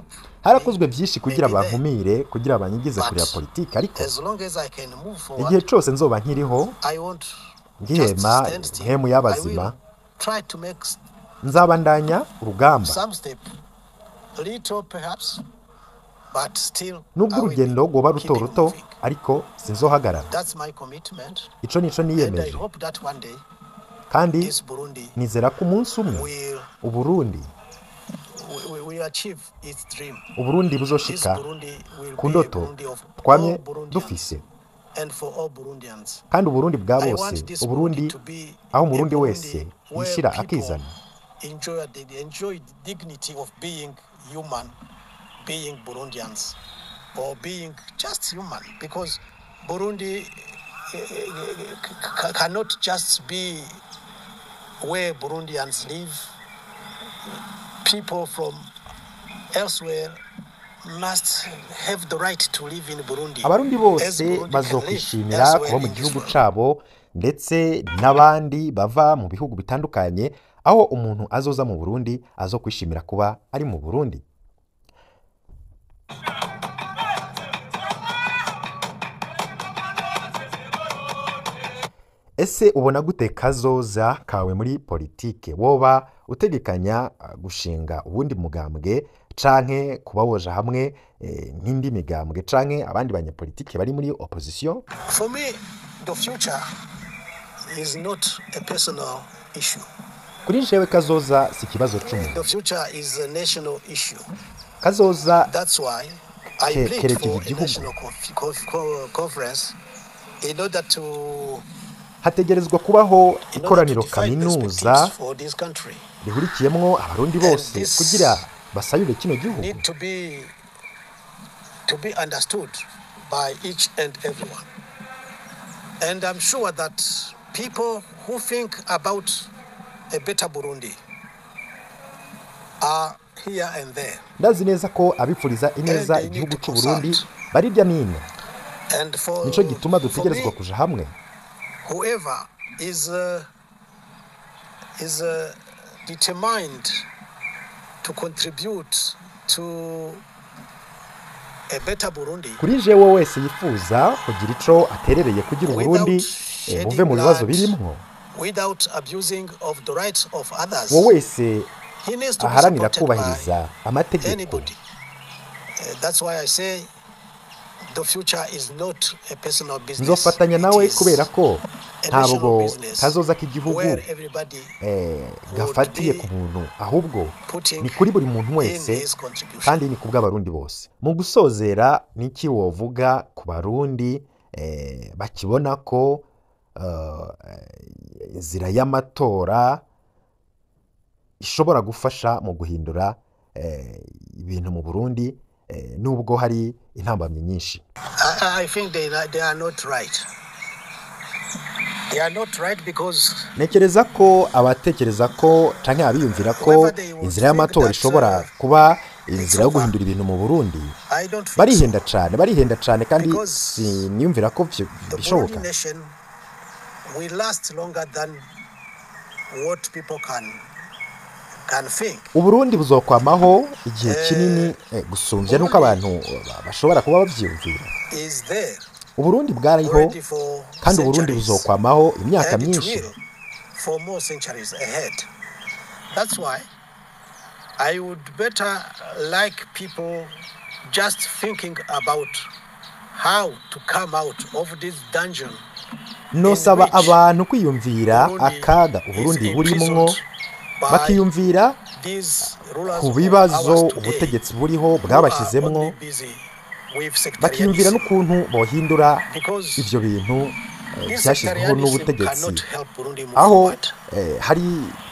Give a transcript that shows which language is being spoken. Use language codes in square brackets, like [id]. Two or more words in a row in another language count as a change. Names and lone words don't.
[rn] harakozwe byinshi kugira [en] maybe there. [rn] bankumire kugira banyigize kure ya [en] But [rn] politiki ariko [en] As long as I can move [rn] igihe [en] forward, [rn] cose nzoba nkiriho [en] I won't just [rn] ngihema [en] stand still. [rn] mpemu [en] I [rn] y'abazima [en] will try to make [rn] nzabandanya urugamba [en] some step, little perhaps, but still [rn] nubwo [en] I will [rn] urugendo rwoba [en] keep [rn] ruto [en] it [rn] ruto [en] moving. [rn] ariko sinzohagarara. [en] That's my commitment, [rn] Ico nico [en] and I [rn] niyemeje [en] hope that one day [rn] kandi [en] this Burundi [rn] nizera ko umunsi umwe [en] will [rn] Uburundi [en] achieve its dream. [rn] Uburundi [en] This [rn] buzoshika [en] Burundi will [rn] ku [en] be a [rn] ndoto [en] Burundi of [rn] twamye [en] all Burundians [rn] dufise [en] and for all Burundians. [rn] kandi Uburundi bwa [en] I [rn] bose [en] want this [rn] Uburundi [en] Burundi to be [rn] aho [en] a [rn] umurundi [en] Burundi [rn] wese [en] where [rn] yishira [en] people [rn] akizana [en] enjoy the dignity of being human, being Burundians or being just human, because Burundi cannot just be where Burundians live. People from elsewhere must have the right to live in Burundi. [rn] Abarundi bose bazokwishimira kuba mu gihugu cabo, ndetse n'abandi bava mu bihugu bitandukanye, aho umuntu azoza mu Burundi azokwishimira kuba ari mu Burundi. Ese ubona gute kazoza kawe muri politike? Woba utegekanya gushinga ubundi mugambwe canke kubawoja hamwe nk'indi migambwe canke abandi banyapolitike bari muri opposition? [en] For me, the future is not a personal issue. [rn] Kuri jewe kazoza si kibazo c'umuntu. [en] The future is a national issue. [rn] Kazoza [en] That's why I plead for a national conference in order to [rn] hategerezwa kubaho ikoraniro kaminuza rihurikiyemwo abarundi bose kugira basayure kino gihugu. [en] Need to be understood by each and everyone. And I'm sure that people who think about a better Burundi are here and there. [rn] Ndazi neza ko abipfuriza ineza igihugu cy'u Burundi bari rya nino. Nico gituma dutegerezwa kuja hamwe. [en] Whoever is determined to contribute to a better Burundi. [rn] Kuri jewe wese yifuza kugira ico aterereye kugira Burundi buve mu bibazo birimwo, [en] without abusing of the rights of others. [rn] Wo wese aharanira kubahiriza amategeko. [en] That's why I say the future is not a personal business. [rn] Nzofatanya nawe kubera ko ntabwo kazoza k'igihugu gafatiye ku muntu, ahubwo ni kuri buri muntu wese kandi ni kubw'abarundi bose. Mu gusozera niki wovuga ku barundi bakibona ko inzira y'amatora ishobora gufasha mu guhindura ibintu mu Burundi nubwo hari intambamye nyinshi? [en] I think they are not right. They are not right because [rn] nekereza ko abatekereza ko canke abiyumvira ko inzira y'amatora ishobora kuba inzira yo guhindura ibintu mu Burundi barihenda cyane kandi siniyumvira ko bishoboka. [en] We last longer than what people can think. [rn] Uburundi buzokwamaho igihe kinini gusumvya nuko abantu bashobora kuba bavyumvira. Uburundi bwariho kandi Uburundi buzokwamaho imyaka myinshi. [en] For more centuries ahead. That's why I would better like people just thinking about how to come out of this dungeon. [rn] Nosaba abantu kwiyumvira akaga Uburundi burimwo, bakiyumvira ku bibazo ubutegetsi buriho bwabashizemwo, bakiyumvira n'ukuntu bohindura ivyo bintu byashizweho n'ubutegetsi, aho hari